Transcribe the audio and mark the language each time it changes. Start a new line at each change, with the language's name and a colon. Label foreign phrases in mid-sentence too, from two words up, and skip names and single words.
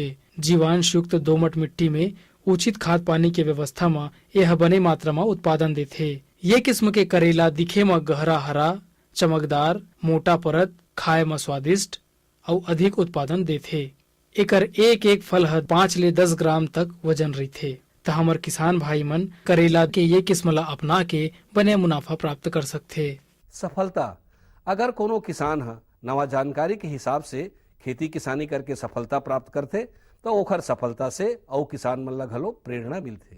Chhattisgarhi: जीवांश युक्त दोमट मिट्टी में उचित खाद पानी के व्यवस्था में यह बने मात्रा में उत्पादन देते। ये किस्म के करेला दिखे में गहरा हरा, चमकदार, मोटा परत, खाए में स्वादिष्ट और अधिक उत्पादन देते। एकर एक फल 5 ले 10 ग्राम तक वजन रही थे। तो हमर किसान भाई मन करेला के ये किस्म ला अपना के बने मुनाफा प्राप्त कर सकते। सफलता, अगर कोनो किसान नवा जानकारी के हिसाब से खेती किसानी करके सफलता प्राप्त करते तो ओखर सफलता से और किसान मन ला घलो प्रेरणा मिलते।